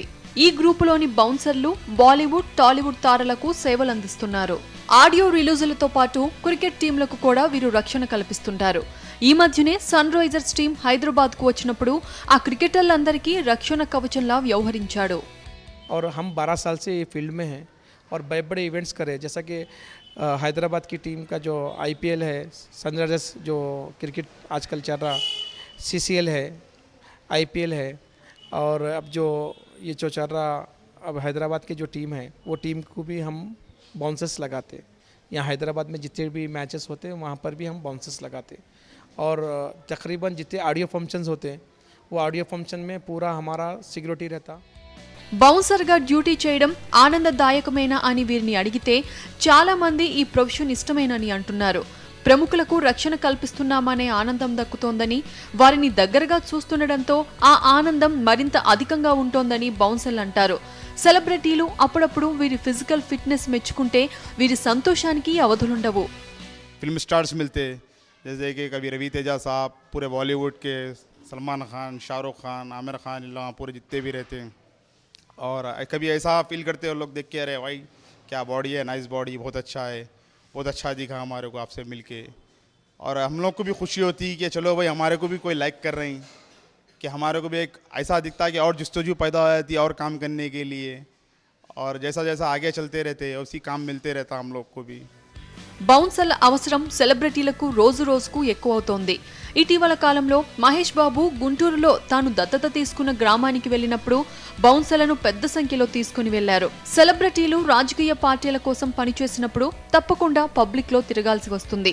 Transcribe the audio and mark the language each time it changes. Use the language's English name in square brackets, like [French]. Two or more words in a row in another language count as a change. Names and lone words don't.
[Telugu] ఈ గ్రూపులోని బౌన్సర్లు బాలీవుడ్, టాలీవుడ్ తారలకు సేవలందిస్తున్నారు. ఆడియో రిలీజులతో పాటు క్రికెట్ టీంలకు కూడా వీరు రక్షణ కల్పిస్తుంటారు. ఈ మధ్యనే సన్ రైజర్స్ టీం హైదరాబాద్కు వచ్చినప్పుడు ఆ క్రికెటర్లందరికీ రక్షణ కవచంలా వ్యవహరించాడు. [Hindi] और हम 12 साल से ये फील्ड में हैं और बड़े बड़े इवेंट्स करे, जैसा कि हैदराबाद की टीम का जो IPL है, सनराइजर्स जो क्रिकेट आजकल चल रहा, CCL है, IPL है, और अब जो ये जो चल रहा अब हैदराबाद की जो टीम है वो टीम को भी हम बाउंसर्स लगाते. यहाँ हैदराबाद में जितने भी मैचेस होते हैं वहाँ पर भी हम बाउंसर्स लगाते. और तकरीबन जितने [English] audio functions [Hindi] होते हैं वो [English] audio function [Hindi] में पूरा हमारा सिक्योरिटी रहता. [Telugu] బౌన్సర్గా డ్యూటీ చేయడం ఆనందదాయకమేనా అని వీరిని అడిగితే చాలా మంది ఈ ప్రొఫెషన్ ఇష్టమేనని అంటున్నారు. ప్రముఖులకు రక్షణ కల్పిస్తున్నామనే ఆనందం దక్కుతోందని, వారిని దగ్గరగా చూస్తుండటంతో ఆ ఆనందం మరింత అధికంగా ఉంటోందని బౌన్సర్లు అంటారు. సెలబ్రిటీలు అప్పుడప్పుడు వీరి [English] physical fitness [Telugu] మెచ్చుకుంటే వీరి సంతోషానికి అవధులుండవు. [English] film stars [Hindi] मिलते, जैसे कि कभी रवि तेजा साहब, पूरे बॉलीवुड के सलमान खान, शाहरुख खान, आमिर खान, इन लोग पूरे जितने भी रहते हैं. और कभी ऐसा फील करते हैं लोग देख के, अरे भाई क्या बॉडी है, [English] nice body, [Hindi] बहुत अच्छा है, बहुत अच्छा दिखा हमारे को आपसे मिल के. और हम लोग को भी खुशी होती है कि चलो भाई हमारे को भी कोई लाइक कर रहे हैं, कि हमारे को भी एक ऐसा दिखता है कि और जस्तजू पैदा हो जाती है और काम करने के लिए. और जैसा जैसा आगे चलते रहते हैं उसी काम मिलते रहता हम लोग को भी. [Telugu] బౌన్సర్ల అవసరం సెలబ్రిటీలకు రోజు రోజుకు ఎక్కువవుతోంది. ఇటీవల కాలంలో మహేష్ బాబు గుంటూరులో తాను దత్తత తీసుకున్న గ్రామానికి వెళ్లినప్పుడు బౌన్సర్లను పెద్ద సంఖ్యలో తీసుకుని వెళ్లారు. సెలబ్రిటీలు రాజకీయ పార్టీల కోసం పనిచేసినప్పుడు తప్పకుండా పబ్లిక్ లో తిరగాల్సి వస్తుంది.